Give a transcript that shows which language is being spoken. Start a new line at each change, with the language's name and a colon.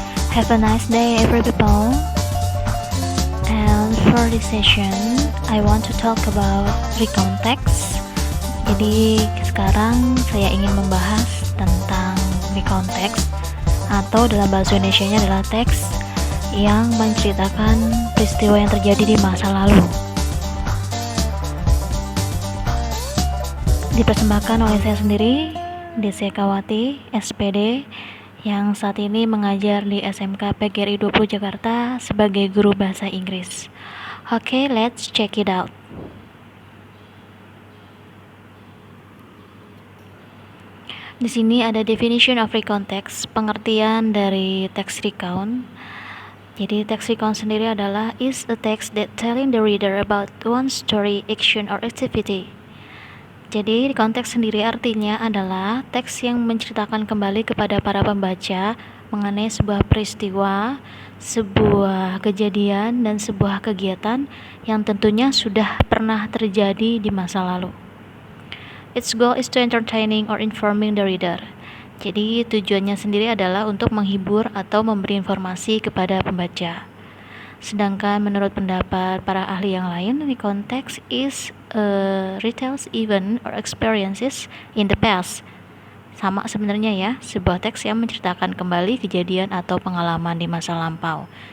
English: Have a nice day, every people. And for this session, I want to talk about recontext.
Indonesian: Jadi sekarang saya ingin membahas tentang recontext, atau dalam bahasa Indonesianya adalah teks yang menceritakan peristiwa yang terjadi di masa lalu. Dipersembahkan oleh saya sendiri, Desi Kawati, SPD, yang saat ini mengajar di SMK PGRI 20 Jakarta sebagai guru bahasa Inggris.
English: Oke, let's check it out.
Indonesian: Di sini ada
English: definition of recontext,
Indonesian: pengertian dari text recount. Jadi text recount sendiri adalah
English: is a text that telling the reader about one story, action, or activity.
Indonesian: Jadi konteks sendiri artinya adalah teks yang menceritakan kembali kepada para pembaca mengenai sebuah peristiwa, sebuah kejadian, dan sebuah kegiatan yang tentunya sudah pernah terjadi di masa lalu.
English: Its goal is to entertaining or informing the reader.
Indonesian: Jadi tujuannya sendiri adalah untuk menghibur atau memberi informasi kepada pembaca. Sedangkan menurut pendapat para ahli yang lain,
English: recontext is retells event or experiences in the past.
Indonesian: Sama sebenarnya ya, sebuah teks yang menceritakan kembali kejadian atau pengalaman di masa lampau.